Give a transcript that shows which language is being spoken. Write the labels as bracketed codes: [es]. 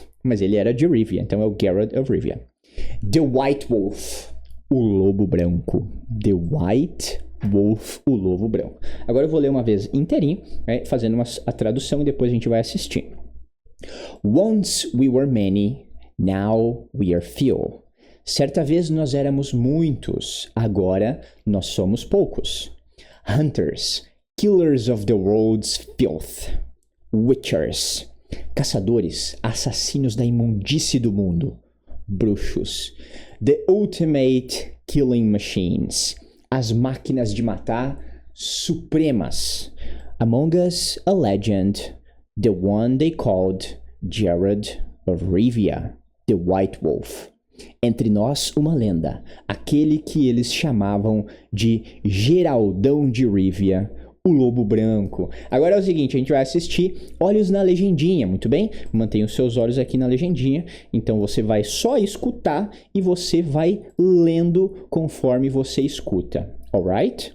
[pt] Mas ele era de Rivia, então é o Geralt of Rivia. [en] The White Wolf, [pt] o lobo branco. [en] The White Wolf, [pt] o lobo branco. Agora eu vou ler uma vez inteirinho, né, fazendo a tradução e depois a gente vai assistir. [en] Once we were many, now we are few. [pt] Certa vez nós éramos muitos, agora nós somos poucos. [en] Hunters, killers of the world's filth. [pt] Witchers, caçadores, assassinos da imundície do mundo. [en] Bruxos, the ultimate killing machines. [pt] As máquinas de matar supremas. [en] Among us, a legend, the one they called Geralt of Rivia, the White Wolf. [pt] Entre nós, uma lenda, aquele que eles chamavam de Geraldão de Rivia, o lobo branco. Agora é o seguinte, a gente vai assistir olhos na legendinha, muito bem? Mantenha os seus olhos aqui na legendinha, então você vai só escutar e você vai lendo conforme você escuta, alright?